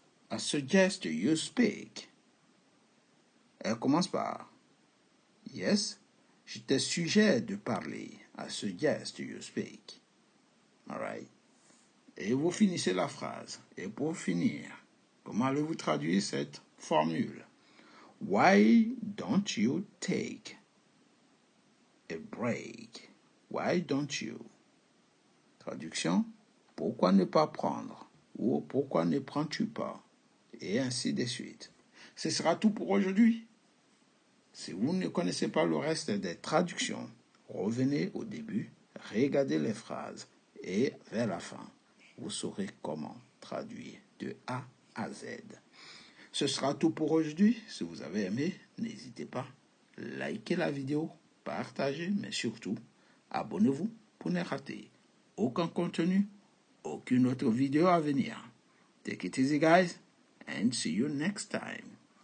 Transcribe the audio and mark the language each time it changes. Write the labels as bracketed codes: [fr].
[en] I suggest you speak. [fr] Elle commence par yes. Je te suggère de parler. [en] I suggest you speak. All right. [fr] Et vous finissez la phrase. Et pour finir, comment allez-vous traduire cette formule? [en] Why don't you take a break? Why don't you? Traduction. [fr] Pourquoi ne pas prendre? Ou pourquoi ne prends-tu pas? Et ainsi de suite. Ce sera tout pour aujourd'hui. Si vous ne connaissez pas le reste des traductions, revenez au début, regardez les phrases et vers la fin, vous saurez comment traduire de A à Z. Ce sera tout pour aujourd'hui. Si vous avez aimé, n'hésitez pas, likez la vidéo, partagez, mais surtout, abonnez-vous pour ne rater aucun contenu, aucune autre vidéo à venir. [en] Take it easy, guys, and see you next time.